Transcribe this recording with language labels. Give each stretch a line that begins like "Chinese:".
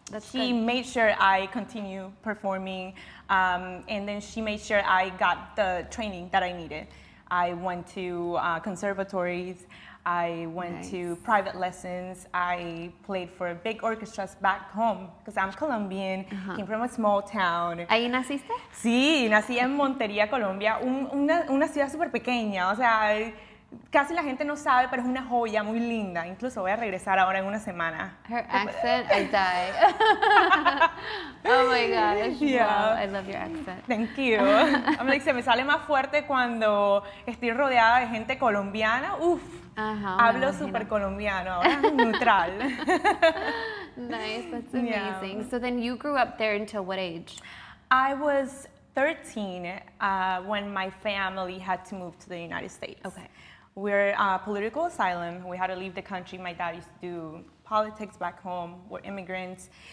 English: She made sure I continue performing, and then she made sure I got the training that I needed. I went to conservatories. I went to private lessons. I played for big orchestras back home because I'm Colombian, came from a small town.
Spanish: ¿Ahí naciste? Sí, nací en Montería, Colombia, una ciudad súper pequeña. O sea, casi la gente no sabe, pero es una joya muy linda. Incluso voy a regresar ahora en una semana.
English: Her accent, I die. Oh my gosh. Yeah. Wow, I love your accent. Thank you. I'm like,
Spanish: se me sale más fuerte cuando estoy rodeada de gente colombiana. Uf. Hablo súper colombiano, ahora neutral.
English: Nice, that's amazing. So then you grew up there until what age? I was 13 when my family had to move to the United States. Okay. We're political asylum. We had to leave the country. My dad used to do politics back home. We're immigrants.